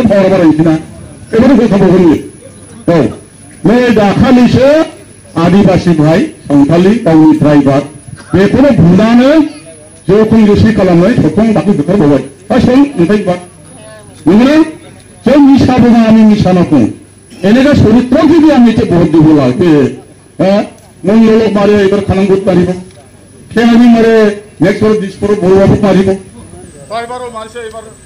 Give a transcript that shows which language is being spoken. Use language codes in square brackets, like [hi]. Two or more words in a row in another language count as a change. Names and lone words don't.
[brx] पावारा बारायनोसैना एबार होखाबावगोन बियो औ नै दाखालिसो आदिबासि भाई सावथालि गावनि ड्राइभार बेखौनो बुनानै जौखोन्दोसि खालामनानै सखं दाखौ होखारबावबाय सं ओमफ्राय बा नंगौना जों मिसा बुङा आंनि मिसा नाखौ [as] এনেকা চরিত্র যদি আমি ভোট দিব লাগবে মঙ্গলক মারে এবার খানাঙ্গুত মারিব খেয়ালি মারে নেক্সট বার দিসপর বড়বাবু মারিব এবারও মারছে এবার